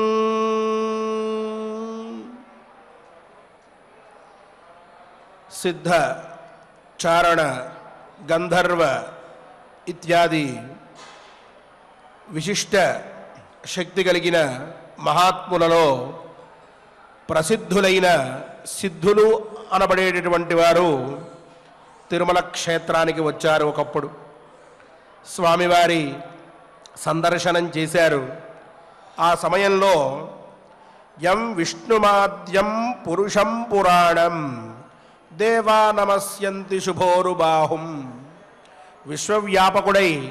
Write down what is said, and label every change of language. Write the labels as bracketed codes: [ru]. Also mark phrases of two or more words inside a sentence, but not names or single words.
[te] సిద్ధ చారణ గంధర్వ ఇత్యాది విశిష్ట శక్తి కలిగిన महात्मुలలో ప్రసిద్ధులైన సిద్ధులు అనబడేటటువంటి వారు తిరుమల క్షేత్రానికి వచ్చారు. ఒకప్పుడు స్వామివారి సందర్శనం చేశారు. ఆ సమయంలో [sa] यं विष्णुमाद्यं पुरुषं पुराणं देवा नमस्यन्ति शुभोरुबाहुं, విశ్వవ్యాపకుడై